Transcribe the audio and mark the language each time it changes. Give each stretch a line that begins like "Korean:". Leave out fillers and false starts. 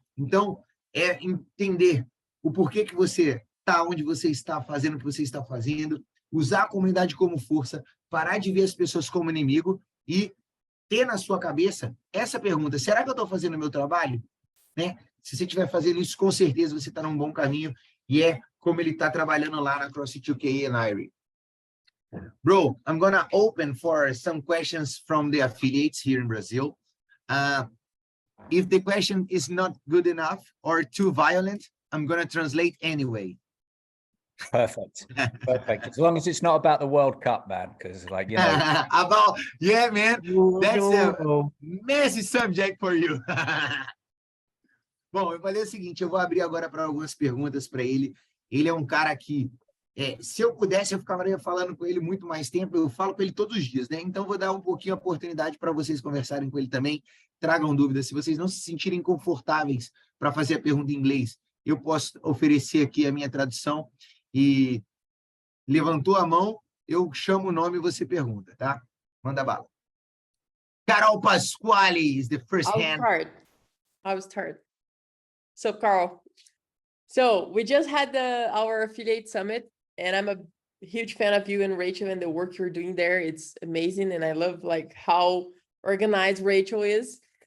Portuguese: Então, é entender o porquê que você está onde você está, fazendo o que você está fazendo, usar a comunidade como força, parar de ver as pessoas como inimigo e ter na sua cabeça essa pergunta, será que eu estou fazendo o meu trabalho? Né? Se você estiver fazendo isso, com certeza você está num bom caminho e é como ele está trabalhando lá na CrossFit UK and Irie.
English: Bro, I'm going to open for some questions from the affiliates here in Brazil. If the question is not good enough or too violent, I'm going to translate anyway. Perfect. Perfect. As long as it's not about the World Cup, man, because like, you know. Yeah, man, that's a messy subject for you.
Portuguese: Bom, eu falei o seguinte, eu vou abrir agora para algumas perguntas para ele. Ele é um cara que Se eu pudesse, eu ficaria falando com ele muito mais tempo. Eu falo com ele todos os dias, né? Então, vou dar um pouquinho a oportunidade para vocês conversarem com ele também. Tragam dúvidas. Se vocês não se sentirem confortáveis para fazer a pergunta em inglês, eu posso oferecer aqui a minha tradução. E levantou a mão, eu chamo o nome e você pergunta, tá? Manda bala.
English: Carol Pasquale is the first hand. I'll start. So, Karl, so we just had our affiliate summit, and I'm a huge fan of you and Rachel and the work you're doing there. It's amazing, and I love like how organized Rachel is.